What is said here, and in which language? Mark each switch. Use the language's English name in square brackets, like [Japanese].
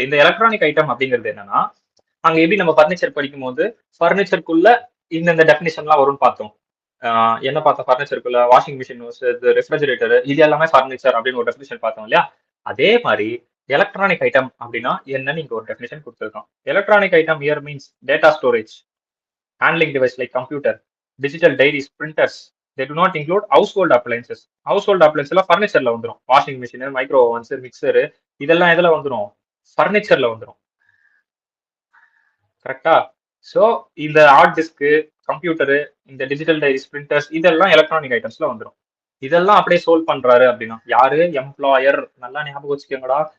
[Tamil] இந்த electronic item அப்படிங்கிறது என்னன்னா, அங்க எப்படி நம்ம ஃபர்னிச்சர் படிக்கும் போது ஃபர்னிச்சருக்குள்ள இந்த டெஃபினிஷன்லாம் வரும்னு பார்த்தோம். என்ன பார்த்தோம் ஃபர்னிச்சருக்குள்ள வாஷிங் மிஷின், ரெஃப்ரிஜரேட்டர் இது எல்லாமே ஃபர்னிச்சர் அப்படின்னு ஒரு டெஃபினிஷன் பார்த்தோம் இல்லையா? அதே மாதிரி எலக்ட்ரானிக் ஐட்டம் அப்படின்னா என்னன்னு இங்க ஒரு டெஃபினிஷன் கொடுத்துருக்கோம். [English] Electronic item here means data storage, handling device like computer, digital diaries, printers. They do not include household appliances. [Tamil] Household appliances எல்லாம் ஃபர்னிச்சர்ல வந்துடும். Washing machine, micro Owens, mixture இதெல்லாம் எதுல வந்துடும்? ஃபர்னிச்சர்ல வந்துடும். கரெக்டா? ஸோ இந்த ஹார்ட் டிஸ்க்கு, கம்ப்யூட்டரு, இந்த டிஜிட்டல் டைரிஸ், பிரிண்டர்ஸ் இதெல்லாம் எலக்ட்ரானிக் ஐட்டம்ஸ்ல வந்துடும். இதெல்லாம் அப்படியே சோல்வ் பண்றாரு அப்படின்னா யாரு? எம்ப்ளாயர். நல்லா ஞாபகம் வச்சுக்கோங்கடா.